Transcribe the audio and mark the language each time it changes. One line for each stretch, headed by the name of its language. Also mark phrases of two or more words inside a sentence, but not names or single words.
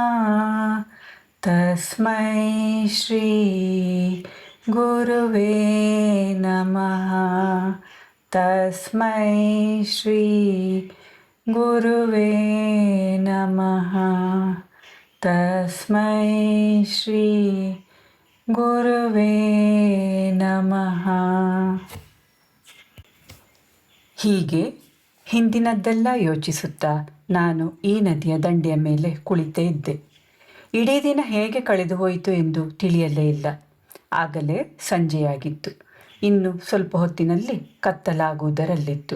Sanskrit: ತಸ್ಮೈ ಶ್ರೀ ಗುರುವೇ ನಮಃ. ತಸ್ಮೈ ಶ್ರೀ ಗುರುವೇ ನಮಃ. ತಸ್ಮೈ ಶ್ರೀ ಗುರುವೇ ನಮಃ.
Kannada: ಹೀಗೆ ಹಿಂದಿನದ್ದೆಲ್ಲ ಯೋಚಿಸುತ್ತಾ ನಾನು ಈ ನದಿಯ ದಂಡೆಯ ಮೇಲೆ ಕುಳಿತೇ ಇದ್ದೆ. ಇಡೀ ದಿನ ಹೇಗೆ ಕಳೆದು ಹೋಯಿತು ಎಂದು ತಿಳಿಯಲೇ ಇಲ್ಲ. ಆಗಲೇ ಸಂಜೆಯಾಗಿತ್ತು. ಇನ್ನು ಸ್ವಲ್ಪ ಹೊತ್ತಿನಲ್ಲಿ ಕತ್ತಲಾಗುವುದರಲ್ಲಿತ್ತು.